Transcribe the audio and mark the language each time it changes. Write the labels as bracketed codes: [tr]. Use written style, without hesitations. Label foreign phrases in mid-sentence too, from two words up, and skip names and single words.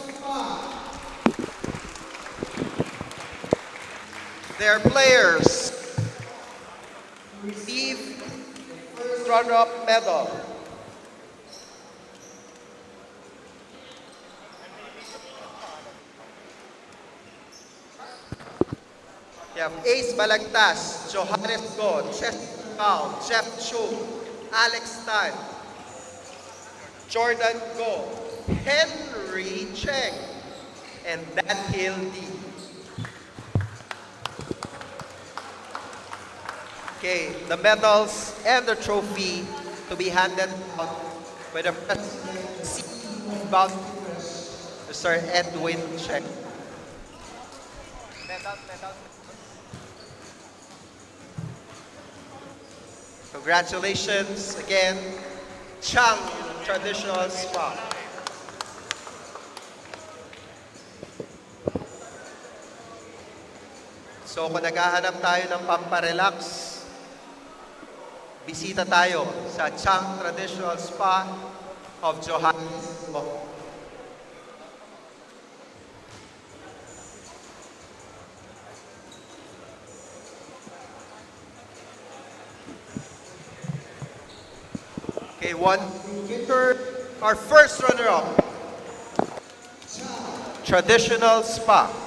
[en] Their players receive first runner-up medal. We have Ace Balagtas, Johannes Go, Chester Cao, Jeff Chu, Alex Tan, Jordan Go, Henry Cheng, and Dan Hill D. Okay, the medals and the trophy to be handed out by the President and CEO of Bounty Fresh, Mr. Edwin Cheng. Congratulations again, Chang Traditional Spa. [tl] So kung naghahanap tayo ng pamparelax, bisita tayo sa Chang Traditional Spa of Johannesburg. [en] Okay, our first runner-up, Traditional Spa.